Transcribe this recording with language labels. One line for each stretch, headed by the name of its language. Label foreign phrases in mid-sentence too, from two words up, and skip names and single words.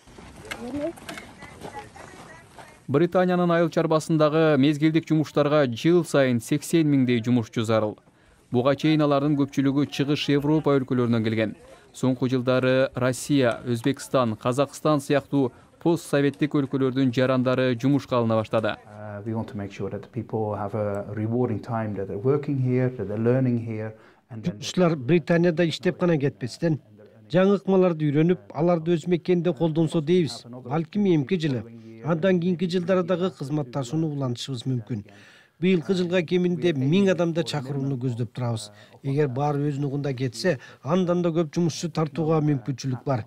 Kyrgyz: Британиянын айыл чарбасындагы мезгилдик жумуштарга жыл сайын 80 миңдей жумушчу зарыл. Буга чейин алардын көпчүлүгү чыгыш Европа өлкөлөрүнөн келген. Соңку жылдары Россия, Өзбекстан, Казакстан сыяктуу постсоветтик өлкөлөрдүн жарандары жумушка алына баштады.
English: We want to make sure that people have a rewarding time, that they're working here, that they're learning here.
Kyrgyz: Жумушчулар Британияда иштеп гана кетпестен, жаңы ыкмаларды үйрөнүп, аларды өз мекенинде колдонсо дейбиз. Балким эмки жылы, андан кийинки жылдары дагы кызматташууну улантышыбыз мүмкүн. Быйылкы жылга кеминде 1000 адамды чакырууну көздөп турабыз. Эгер баары өз нугунда кетсе, андан да көп жумушчу тартууга мүмкүнчүлүк бар.